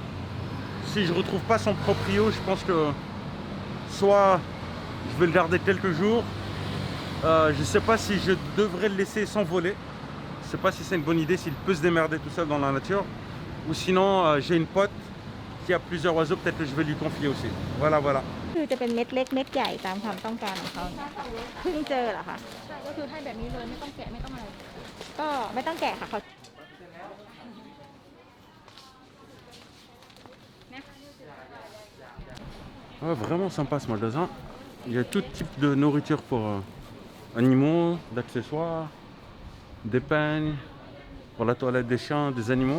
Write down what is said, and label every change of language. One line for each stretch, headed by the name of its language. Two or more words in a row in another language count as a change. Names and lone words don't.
French: Si je ne retrouve pas son proprio, je pense que soit je vais le garder quelques jours. Je ne sais pas si je devrais le laisser s'envoler. Je ne sais pas si c'est une bonne idée, s'il peut se démerder tout seul dans la nature. Ou sinon, j'ai une pote qui a plusieurs oiseaux, peut-être que je vais lui confier aussi. Voilà, voilà.
Thai: คือจะเป็นเม็ดเล็กเม็ดใหญ่ตามความต้องการของเขาเพิ่งเจอเหรอคะ ใช่ก็คือให้แบบนี้เลยไม่ต้องแกะไม่ต้องอะไร ก็ไม่ต้องแกะค่ะเขา
French: Ouais, vraiment sympa ce magasin. Il y a tout type de nourriture pour animaux, d'accessoires, des peignes, pour la toilette des chiens, des animaux.